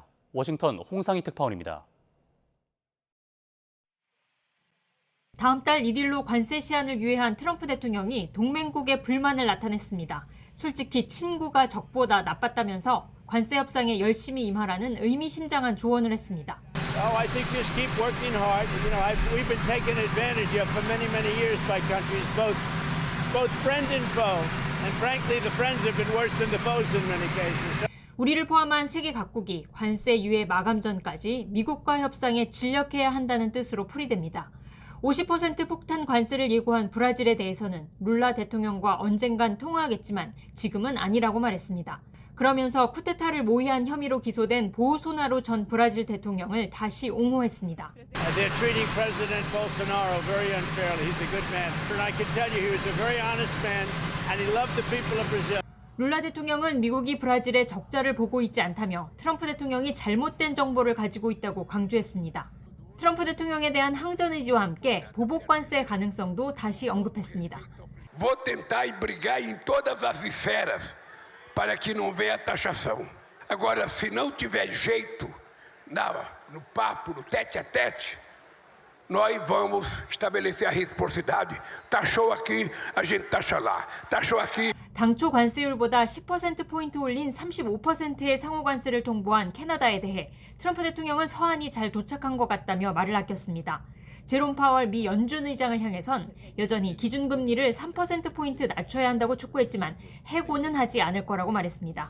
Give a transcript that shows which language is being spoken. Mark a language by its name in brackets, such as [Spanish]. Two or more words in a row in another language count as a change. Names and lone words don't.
[Korean] 워싱턴 홍상희 특파원입니다. 다음 달 1일로 관세 시한을 유예한 트럼프 대통령이 동맹국의 불만을 나타냈습니다. 솔직히 친구가 적보다 나빴다면서 관세 협상에 열심히 임하라는 의미심장한 조언을 했습니다. [English] I think just keep working hard. You know, we've been taken advantage of for many years by countries, both friend and foe. And frankly, the friends have been worse than the foes in many cases. [Korean] 우리를 포함한 세계 각국이 관세 유예 마감 전까지 미국과 협상에 진력해야 한다는 뜻으로 풀이됩니다. 50% 폭탄 관세를 예고한 브라질에 대해서는 룰라 대통령과 언젠간 통화하겠지만 지금은 아니라고 말했습니다. 그러면서 쿠데타를 모의한 혐의로 기소된 보우소나로 전 브라질 대통령을 다시 옹호했습니다. [English] They're treating President Bolsonaro very unfairly. He's a good man. And I can tell you he was a very honest man and he loved the people of Brazil. [Korean] 룰라 대통령은 미국이 브라질의 적자를 보고 있지 않다며 트럼프 대통령이 잘못된 정보를 가지고 있다고 강조했습니다. 트럼프 대통령에 대한 항전 의지와 함께 보복 관세 가능성도 다시 언급했습니다. [Portuguese] Vou tentar brigar em todas as esferas para que não venha taxação. Agora, se não tiver jeito, no papo, no tete-a-tete, nós vamos estabelecer a reciprocidade. Taxou aqui, a gente taxa lá. Taxou aqui. [Korean] 당초 관세율보다 10%포인트 올린 35%의 상호관세를 통보한 캐나다에 대해 트럼프 대통령은 서한이 잘 도착한 것 같다며 말을 아꼈습니다. 제롬 파월 미 연준 의장을 향해선 여전히 기준금리를 3%포인트 낮춰야 한다고 촉구했지만 해고는 하지 않을 거라고 말했습니다.